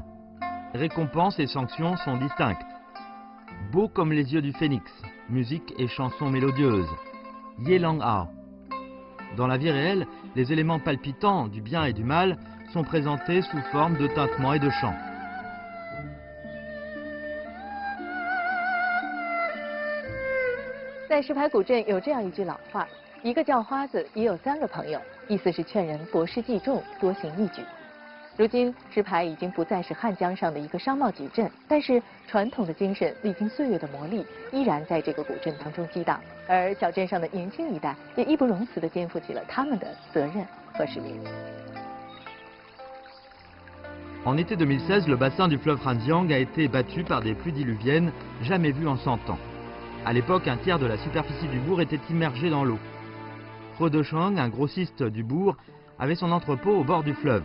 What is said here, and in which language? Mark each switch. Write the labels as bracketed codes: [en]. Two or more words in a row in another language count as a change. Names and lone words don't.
[fr] Récompenses et sanctions sont distinctes. Beau comme les yeux du phénix, musique et chansons mélodieuses. Yelang A. Dans la vie réelle, les éléments palpitants du bien et du mal sont présentés sous forme de tintements et de chants. [zh] 在石牌古镇有这样一句老话：一个叫花子也有3个朋友，意思是劝人博施济众，多行义举。如今，石牌已经不再是汉江上的一个商贸矩阵，但是传统的精神历经岁月的磨砺，依然在这个古镇当中激荡。而小镇上的年轻一代也义不容辞地肩负起了他们的责任和使命。 [fr] En été 2016, le bassin du fleuve Ranjiang a été battu par des pluies diluviennes jamais vues en 100 ans. À l'époque, un tiers de la superficie du bourg était immergé dans l'eau. He Deshang, un grossiste du bourg, avait son entrepôt au bord du fleuve.